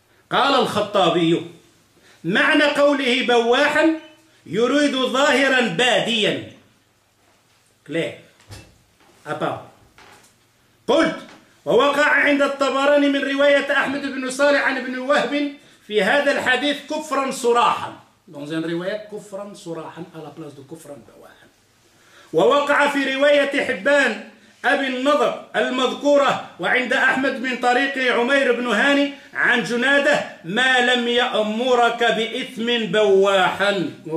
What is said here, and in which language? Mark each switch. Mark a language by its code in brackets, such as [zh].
[ar] قال الخطابي معنى قوله بواحا يريد ظاهرا باديا. [fr] Clair. à part. [ar] قلت ووقع عند الطبراني من رواية أحمد بن صالح عن ابن وهب في هذا الحديث كفرا صراحا. [fr] Dans une rivière, [ar] كفرا صراحا [fr] à la place de [ar] كفرا بواحا. ووقع في رواية حبان أبي النضر المذكورة وعند أحمد من طريق عمير بن هاني عن جنادة ما لم يأمرك بإثم بواحا.